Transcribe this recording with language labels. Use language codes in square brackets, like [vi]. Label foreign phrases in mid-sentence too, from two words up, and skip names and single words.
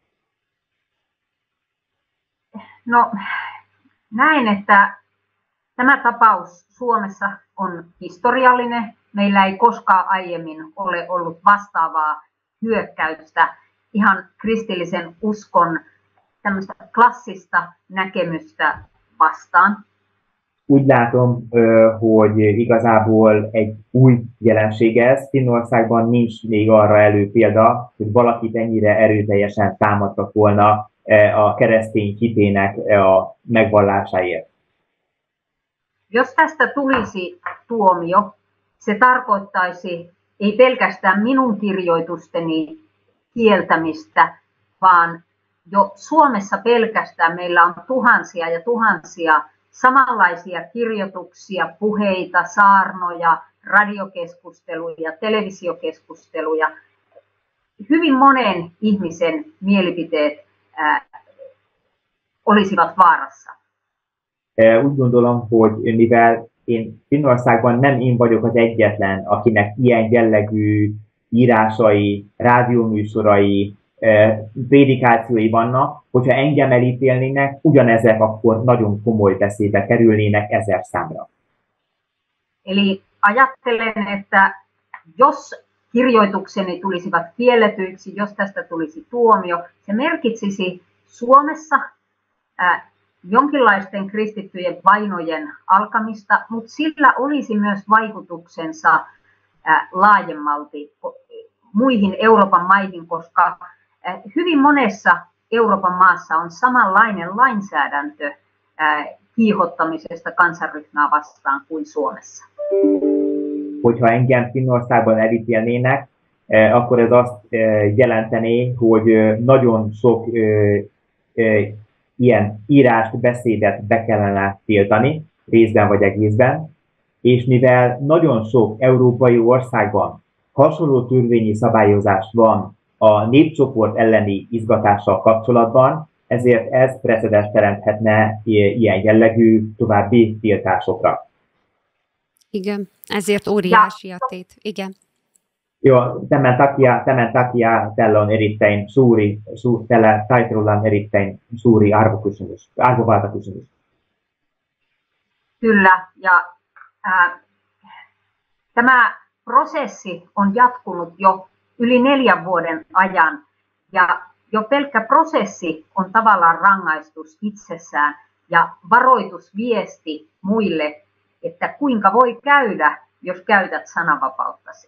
[fi] No, näen, että tämä tapaus Suomessa on historiallinen. Meillä ei koskaan aiemmin ole ollut vastaavaa hyökkäystä ihan kristillisen uskon tämmöistä klassista näkemystä vastaan. [hu] Úgy látom, hogy igazából egy új jelenség ez. Finnországban nincs még arra előpélda, hogy valakit ennyire erőteljesen támadtak volna a keresztény hitének a megvallásáért. [fi] Jos tästä tulisi tuomio, se tarkoittaisi ei pelkästään minun kirjoitusteni kieltämistä, vaan jo Suomessa pelkästään meillä on tuhansia ja tuhansia samanlaisia kirjoituksia, puheita, saarnoja, radiokeskusteluja, televisiokeskusteluja. Hyvin monen ihmisen mielipiteet olisivat vaarassa. [hu] Úgy gondolom, hogy mivel én Finnországban nem én vagyok az egyetlen, akinek ilyen jellegű írásai, rádióműsorai, prédikációi vannak, hogyha engem elítélnének, ugyanezek akkor nagyon komoly veszélybe kerülnének 1000 számra. [fi] Eli ajattelen, että jos kirjoitukseni tulisivat kielletyiksi, jos tästä tulisi tuomio, se merkitsisi Suomessa jonkinlaisten kristittyjen vainojen alkamista, mutta sillä olisi myös vaikutuksensa laajemmalti muihin Euroopan maihin, koska hyvin monessa Euroopan maassa on samanlainen lainsäädäntö kiihottamisesta kansanryhmää vastaan kuin Suomessa. [hu] Hogyha engem Finnországban elítélnének, akkor ez azt jelenteni, hogy nagyon sok ilyen írást, beszédet be kellene tiltani, részben vagy egészben, és mivel nagyon sok európai országban hasonló törvényi szabályozás van a népcsoport elleni izgatással kapcsolatban, ezért ez precedens teremthetne ilyen jellegű további tiltásokra. Igen, ezért óriási a tét. Igen. [fi] Joo, tämän takia tällä on erittäin tällä taistelulla on erittäin suuri arvovaltakysymys. Kyllä, ja tämä prosessi on jatkunut jo yli 4 vuoden ajan, ja jo pelkkä prosessi on tavallaan rangaistus itsessään ja varoitusviesti muille, että kuinka voi käydä, jos käytät sananvapauttasi.